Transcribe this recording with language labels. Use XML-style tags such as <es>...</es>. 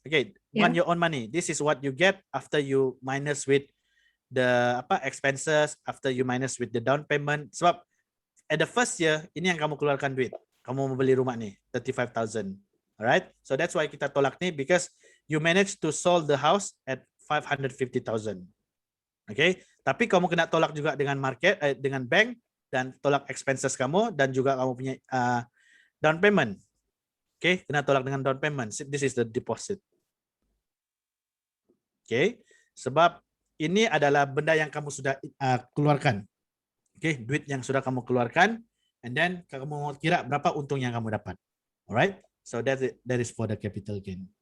<en>Okay,</en> <ms>bukan</ms> <en>your own money. This is what you get after you minus with the expenses, after you minus with the down payment.</en> <ms>Sebab</ms> <en>at the first year,</en> <ms>ini yang kamu keluarkan duit. Kamu mau beli rumah ni, 35,000.</ms> <en>Alright, so that's why</en> <ms>kita tolak ni,</ms> <en>because you managed to sold the house at 550,000.</en> <ms>Okay, tapi kamu kena tolak juga dengan market, dengan bank, dan tolak expenses kamu, dan juga kamu punya down payment. Okay, kena tolak dengan down payment.</ms> <en>This is the deposit.</en> <ms>Okay, sebab ini adalah benda yang kamu sudah keluarkan. Okay, duit yang sudah kamu keluarkan,</ms> <en>and then</en> <ms>kamu mau kira berapa untung yang kamu dapat.</ms> <en>Alright, so that is for the capital gain.</en>